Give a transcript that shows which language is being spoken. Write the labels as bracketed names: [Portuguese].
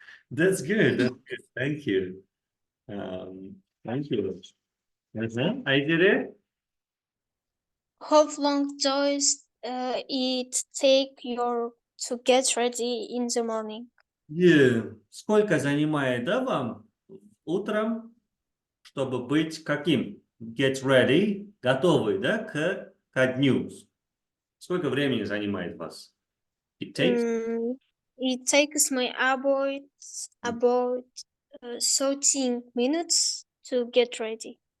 [English] That's good. Thank you. Thank you. Айзере? How long does it take you to get ready in the morning? Yeah. [Russian] Сколько занимает, да, вам утром, чтобы быть каким? [English] Get ready, [Russian] готовый, да, ко дню. Сколько времени занимает вас? [English] It takes me about 13 minutes to get ready.